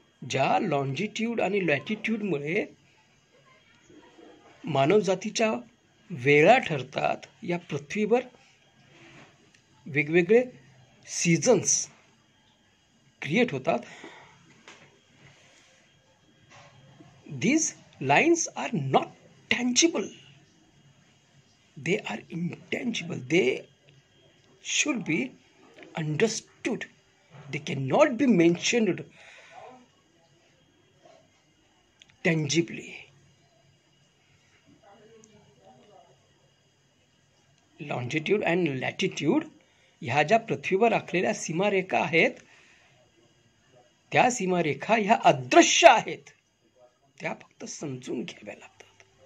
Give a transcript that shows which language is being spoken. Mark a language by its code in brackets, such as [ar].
[mr] ज्या लॉन्जिट्यूड आणि लॅटिट्यूडमुळे मानवजातीच्या वेळा ठरतात, या पृथ्वीवर वेगवेगळे सीझन्स क्रिएट होतात. [en] These lines are not tangible. They are intangible. They should be understood. They cannot be mentioned tangibly. [mr] Longitude and latitude ह्या ज्या पृथ्वीवर आखलेल्या सीमारेखा आहेत, त्या सीमारेखा ह्या अदृश्य आहेत. त्या फक्त समजून घ्याव्या लागतात.